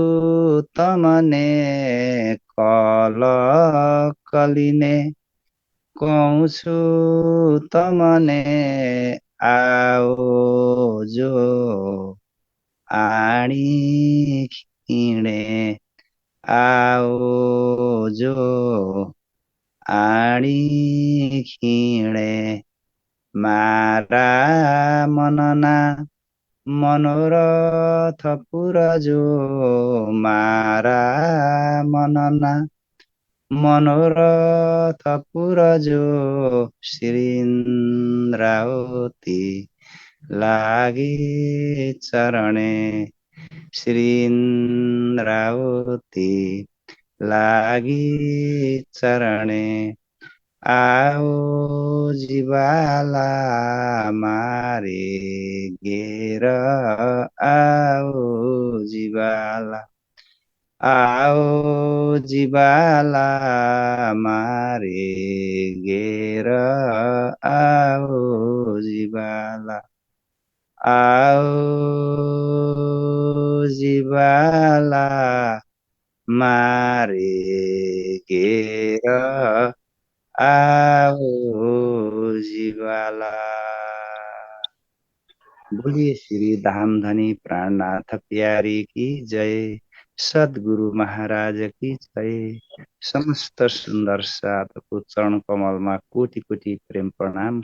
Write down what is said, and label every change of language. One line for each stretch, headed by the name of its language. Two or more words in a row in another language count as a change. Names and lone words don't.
Gujarati: તમને કલ કલિને કહું છું તમને આઓ જો આણી ખિણે આઓ જો આણી ખિણે મારા મનના મનોરથ પૂરજો મારા મનના મનોરથ પૂરજો શ્રીન્દ્રાવતી લાગે ચરણે શ્રીન્દ્રાવતી લાગી ચરણે આઓ જીવાલા મારે ઘેર આઓ જીવાલા આઓ જીવાલા મારે ઘેર આઓ જીવાલા આઓ જીવાલા મારે ઘેર આઓ જીવાલા।
Hindi: बोलिए श्री धामधनी प्राणनाथ प्यारी की जय। सद्गुरु महाराज की जय।
Gujarati: સમસ્ત સુંદર સાધકો ચરણ કમળમાં કોટિ કોટિ પ્રેમ પ્રણામ।